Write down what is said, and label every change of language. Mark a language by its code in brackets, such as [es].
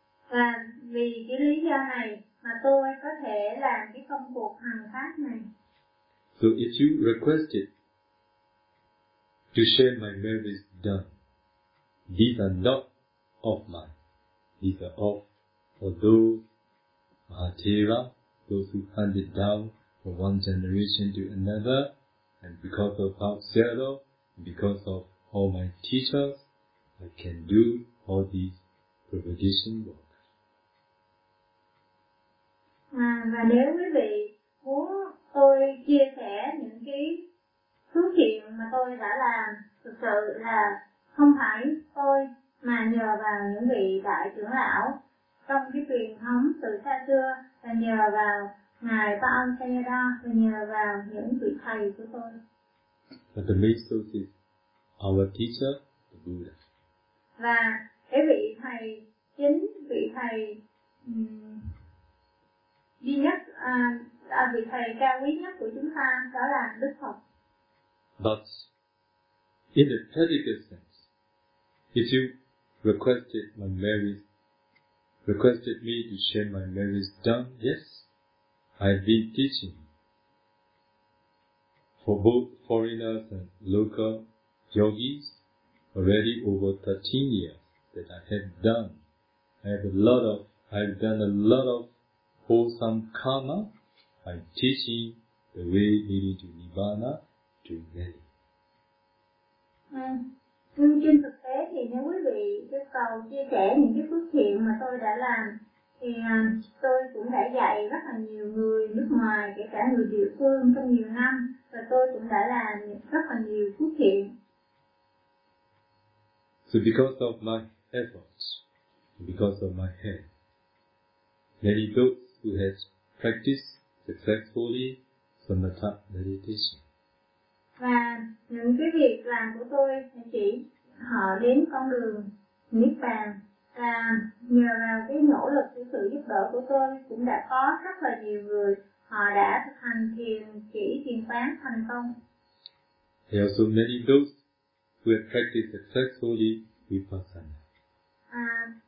[vi] Và vì cái lý do này mà tôi có thể làm cái công cuộc hành pháp này. [en] So if you request it to share my merits done, these are not of mine. These are of those Mahathera, those who handed down from one generation to another, and because of Bhavaskara, because of all my teachers, I can do all these propagation work. [vi] Và nếu quý vị muốn tôi chia sẻ những cái thứ thiện mà tôi đã làm, thực sự là không phải tôi mà nhờ vào những vị đại trưởng lão trong cái truyền thống từ xa xưa, và nhờ vào ngài Pavasara, và nhờ vào những vị thầy của tôi. [en] But the main source is our teacher, the Buddha. [vi] Và cái vị thầy chính, vị thầy duy nhất, vị thầy cao quý nhất của chúng ta đó là Đức Phật. [en] But in the practical sense, if you requested my merits, requested me to share my merits done, yes, I've been teaching for both foreigners and local yogis already over 13 years that I have done. I've done a lot of wholesome karma by teaching the way leading to Nibbana to many. [vi] Nhưng trên thực tế thì nếu quý vị yêu cầu chia sẻ những cái phước thiện mà tôi đã làm thì tôi cũng đã dạy rất là nhiều người nước ngoài, kể cả người địa phương trong nhiều năm, và tôi cũng đã làm rất là nhiều phước thiện. [en] So because of my efforts, because of my head, many those who has practiced successfully samatha meditation. [vi] Và những cái việc làm của tôi chỉ họ đến con đường Niết Bàn, và nhờ vào cái nỗ lực của sự giúp đỡ của tôi cũng đã có rất là nhiều người họ đã thực hành thiền chỉ thiền quán thành công. [en] There are so many those who have practiced successfully vipassana.